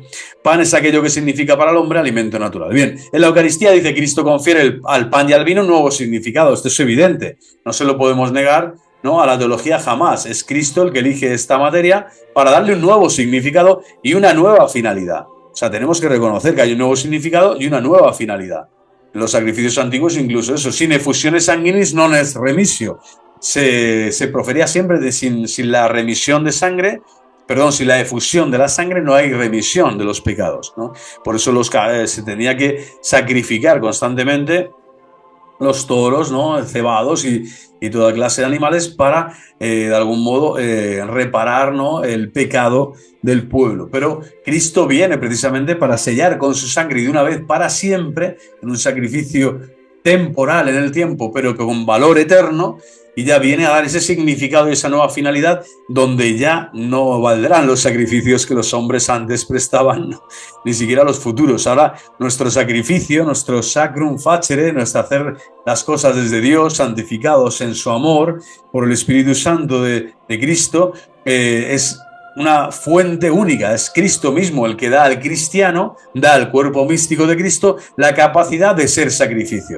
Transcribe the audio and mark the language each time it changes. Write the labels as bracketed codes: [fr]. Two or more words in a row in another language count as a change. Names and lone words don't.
[es] Pan es aquello que significa para el hombre alimento natural. Bien, en la Eucaristía, dice, Cristo confiere al pan y al vino un nuevo significado. Esto es evidente, no se lo podemos negar, ¿no? A la teología jamás. Es Cristo el que elige esta materia para darle un nuevo significado y una nueva finalidad. O sea, tenemos que reconocer que hay un nuevo significado y una nueva finalidad. En los sacrificios antiguos, incluso eso, [la] sin effusiones sanguinis non es remisio. [es] Se profería siempre sin la remisión de sangre, perdón, sin la efusión de la sangre no hay remisión de los pecados, ¿no? Por eso se tenía que sacrificar constantemente los toros, ¿no? Cebados y toda clase de animales para, de algún modo, reparar, ¿no? El pecado del pueblo. Pero Cristo viene precisamente para sellar con su sangre y de una vez para siempre, en un sacrificio temporal en el tiempo, pero con valor eterno, y ya viene a dar ese significado y esa nueva finalidad donde ya no valdrán los sacrificios que los hombres antes prestaban, ¿no? Ni siquiera los futuros. Ahora nuestro sacrificio, nuestro [la] sacrum facere, [es] nuestro hacer las cosas desde Dios, santificados en su amor por el Espíritu Santo de Cristo, es una fuente única, es Cristo mismo el que da al cristiano, da al cuerpo místico de Cristo la capacidad de ser sacrificio.